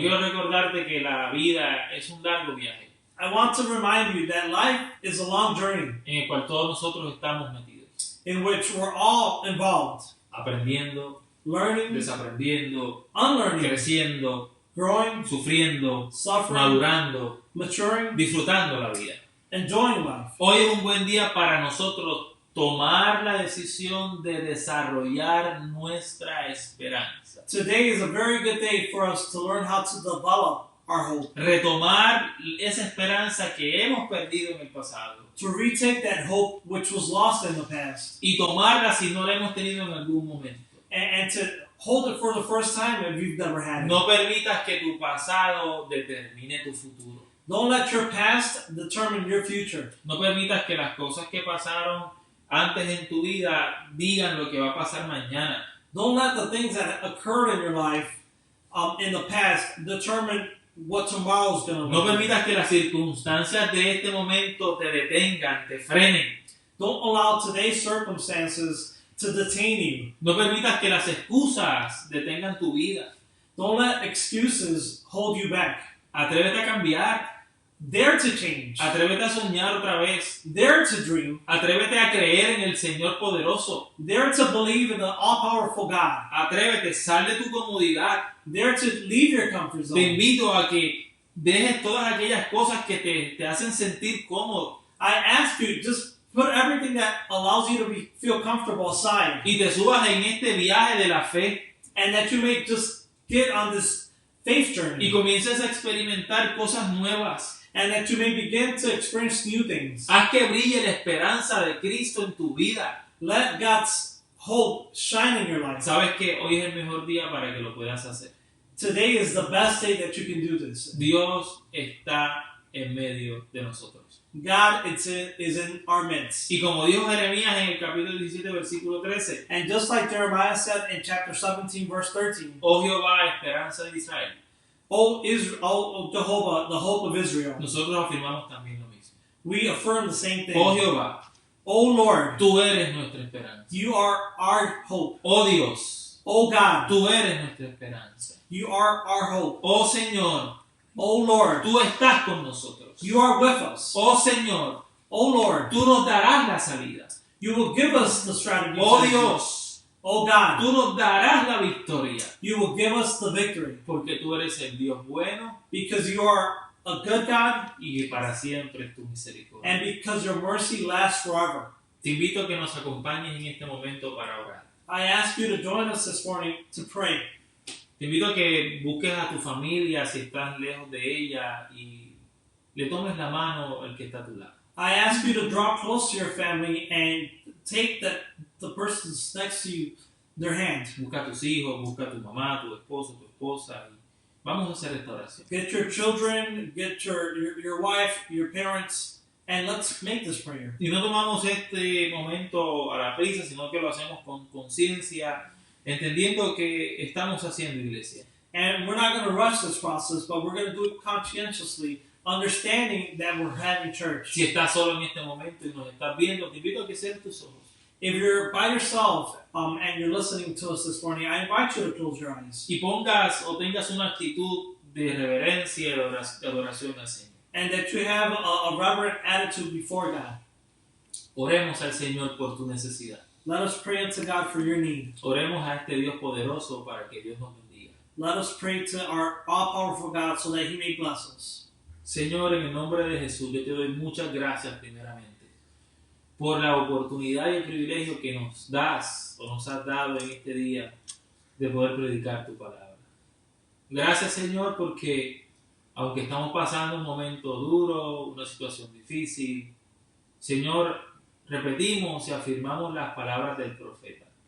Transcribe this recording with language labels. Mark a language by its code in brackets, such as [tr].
[es] quiero recordarte que la vida es un largo viaje [en] I want to remind you that life is a long journey [es] en el cual todos nosotros estamos metidos, [en] in which we're all involved, [es] aprendiendo, [en] learning, [es] desaprendiendo, [en] unlearning, [es] creciendo, [en] growing, [es] sufriendo, [en] suffering, [es] madurando, [en] maturing, [es] disfrutando la vida. [en] enjoying life. [es] Hoy es un buen día para nosotros tomar la decisión de desarrollar nuestra esperanza. [en] Today is a very good day for us to learn how to develop our hope, [es] Retomar esa esperanza que hemos perdido en el pasado [en] to retake that hope which was lost in the past, [es] y tomarla si no la hemos tenido en algún momento. [en] and to hold it for the first time if you've never had it. [es] No permitas que tu pasado determine tu futuro. [en] Don't let your past determine your future. [es] No permitas que las cosas que pasaron antes en tu vida digan lo que va a pasar mañana. [en] Don't let the things that occurred in your life in the past determine what tomorrow's going to [es] No [en] be. [es] permitas que las circunstancias de este momento te detengan, te frenen. [en] Don't allow today's circumstances to detain you. [es] No permitas que las excusas detengan tu vida. [en] Don't let excuses hold you back. [es] Atrévete a cambiar. [en] Dare to change. [es] Atrévete a soñar otra vez. [en] Dare to dream. [es] Atrévete a creer en el Señor poderoso. [en] Dare to believe in the all-powerful God. [es] Atrévete, sal de tu comodidad. [en] Dare to leave your comfort [es] Te [en] zone. [es] invito a que dejes todas aquellas cosas que te hacen sentir cómodo [en] I ask you, just put everything that allows you to feel comfortable aside [es] y te subas en este viaje de la fe [en] And that you may just get on this faith journey. [es] Y comiences a experimentar cosas nuevas. [en] And that you may begin to experience new things. [es] Haz que brille la esperanza de Cristo en tu vida. [en] Let God's hope shine in your life. [es] Sabes que hoy es el mejor día para que lo puedas hacer. [en] Today is the best day that you can do this. [es] Dios está en medio de nosotros. [en] God is in our midst. [es] Y como dijo Jeremías en el capítulo 17, versículo 13. [en] And just like Jeremiah said in chapter 17, verse 13. [es] Oh Jehová, esperanza de Israel. [en] Oh Jehovah, the hope of Israel. [es] Nosotros afirmamos también lo mismo. [en] We affirm the same thing. [es] Oh Jehová. [en] Oh Lord. [es] Tú eres nuestra esperanza. [en] You are our hope. [es] Oh Dios. [en] Oh God. [es] Tú eres nuestra esperanza. [en] You are our hope. [es] Oh Señor. [en] Oh Lord. [es] Tú estás con nosotros. [en] You are with us. [es] Oh Señor. [en] Oh Lord. [es] Tú nos darás la salida. [en] You will give us the strategy. [es] Oh Dios. [en] Oh God. [es] Tú nos darás la victoria. [en] You will give us the victory. [es] Porque tú eres el Dios bueno. [en] Because you are a good God. [es] Y para siempre es tu misericordia. [en] And because your mercy lasts forever. [es] Te invito a que nos acompañes en este momento para orar. [en] I ask you to join us this morning to pray. [es] Te invito a que busques a tu familia si estás lejos de ella y le tomes la mano el que está a tu lado. [en] I ask you to draw close to your family and take the persons next to you, their hand. [es] Busca a tus hijos, busca a tu mamá, tu esposo, tu esposa. Y vamos a hacer esta oración. [en] Get your children, get your wife, your parents, and let's make this prayer. [es] Y no tomamos este momento a la prisa, sino que lo hacemos con conciencia, entendiendo que estamos haciendo iglesia. [en] And we're not going to rush this process, but we're going to do it conscientiously, understanding that we're having church. [es] Si estás solo en este momento y nos estás viendo, te invito a que cierres tus ojos. [en] If you're by yourself and you're listening to us this morning, I invite you to close your eyes. [es] Y pongas o tengas una actitud de reverencia y de adoración al Señor. [en] And that you have a reverent attitude before God. [es] Oremos al Señor por tu necesidad. [en] Let us pray unto God for your need. [es] Oremos a este Dios poderoso para que Dios nos bendiga. [en] Let us pray to our all-powerful God so that He may bless us. [es] Señor, en el nombre de Jesús, yo te doy muchas gracias primeramente por la oportunidad y el privilegio que nos das o nos has dado en este día de poder predicar tu palabra. Gracias, Señor, porque aunque estamos pasando un momento duro, una situación difícil, Señor, repetimos y afirmamos las palabras del profeta.